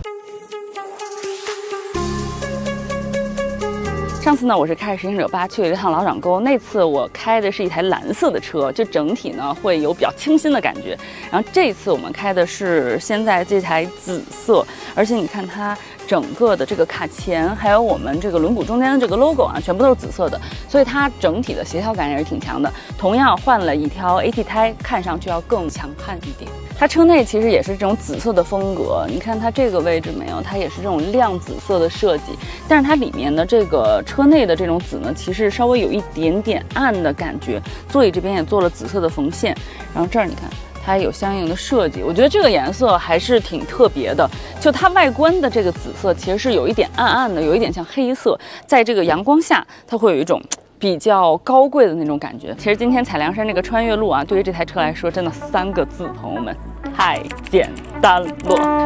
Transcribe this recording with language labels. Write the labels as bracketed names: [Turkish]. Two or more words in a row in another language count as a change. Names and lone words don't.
[Chinese] 上次呢，我是開着實行者8去了一趟老掌溝，那次我開的是一台藍色的車，就整體呢會有比較清新的感覺。然後這次我們開的是現在這台紫色，而且你看它整個的這個卡鉗，還有我們這個輪毂中間的這個 logo 啊，全部都是紫色的，所以它整體的協調感也是挺強的。同樣換了一條 AT 胎，看上去要更強悍一點。它車內其實也是這種紫色的風格，你看它這個位置沒有，它也是這種亮紫色的設計，但是它裡面的這個車內的這種紫呢，其實稍微有一點點暗的感覺。座椅這邊也做了紫色的縫線，然後這兒你看它也有相應的設計，我覺得這個顏色還是挺特別的。就它外觀的這個紫色其實是有一點暗暗的，有一點像黑色，在這個陽光下它會有一種比較高貴的那種感覺。其實今天採涼山這個穿越路啊，對於這台車來說真的3個字，朋友們，太簡單了。